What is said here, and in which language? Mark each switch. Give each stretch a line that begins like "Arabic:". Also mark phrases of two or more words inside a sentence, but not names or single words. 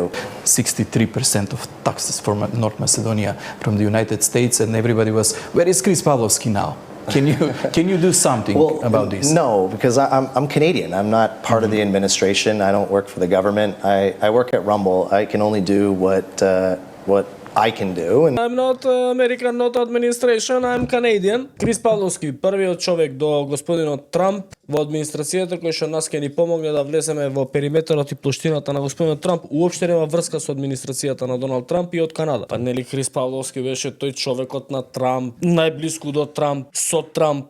English: 63% of taxes from North Macedonia from the United States, and everybody was, where is Chris Pavlovski now? Can you do something about this? No, because I'm Canadian. I'm not part of the administration. I don't work for the government. I work at Rumble. I can only do what I can do. And I'm not American, not administration, I'm Canadian.
Macedonian: Крис Павловски, првиот човек до господинот Трамп во администрацијата кој што нас ќе ни помогне да влеземе во периметерот и плоштината на господинот Трамп, уопште нема врска со администрацијата на Доналд Трамп и од Канада. Па нели Крис Павловски беше тој човекот на Трамп, најблиску до Трамп, со Трамп.